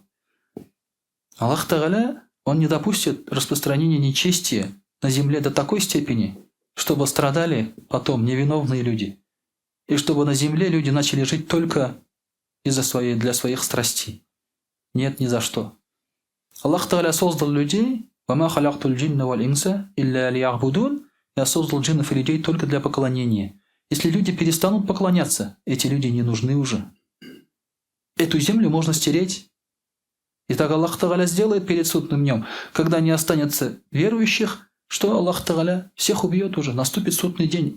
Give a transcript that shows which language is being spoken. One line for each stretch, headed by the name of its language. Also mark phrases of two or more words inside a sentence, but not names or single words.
Russian: Аллах Тааля, Он не допустит распространения нечестия на земле до такой степени, чтобы страдали потом невиновные люди. И чтобы на земле люди начали жить только для своих страстей. Нет, ни за что. Аллах Тааля создал людей,
Arabic: «وما خلقت الجن والإنس إلا ليعبدون».
Russian: Я создал джиннов и людей только для поклонения. Если люди перестанут поклоняться, эти люди не нужны уже. Эту землю можно стереть. И так Аллах Тааля сделает перед судным днем, когда не останется верующих, что Аллах Тааля всех убьет уже, наступит судный день.